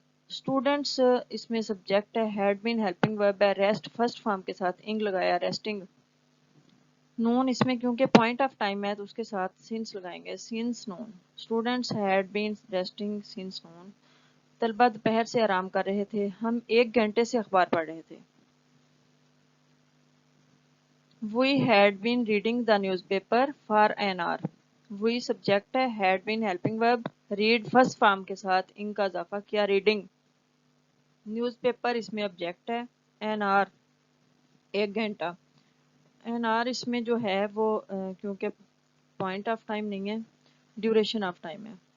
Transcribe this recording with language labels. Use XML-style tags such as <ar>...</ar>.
<hi>Students इसमें subject है, had been helping verb है, रेस्ट फर्स्ट फॉर्म के साथ इंग लगाया, रेस्टिंग। नून इसमें क्योंकि पॉइंट ऑफ टाइम है तो उसके साथ सिंस लगाएंगे, since Noon.</hi> <en>Students had been resting since noon.</en> <hi>तलबा दोपहर से आराम कर रहे थे। हम 1 घंटे से अखबार पढ़ रहे थे।</hi> <en>We had been reading the newspaper for an hour.</en> <hi>We subject है,</hi> <en>had been helping verb,</en> <hi>read first form के साथ ing का इजाफा किया, reading। न्यूज़पेपर इसमें ऑब्जेक्ट है, an hour 1 घंटा। an hour इसमें जो है वो क्योंकि पॉइंट ऑफ टाइम नहीं है, ड्यूरेशन ऑफ टाइम है।</hi>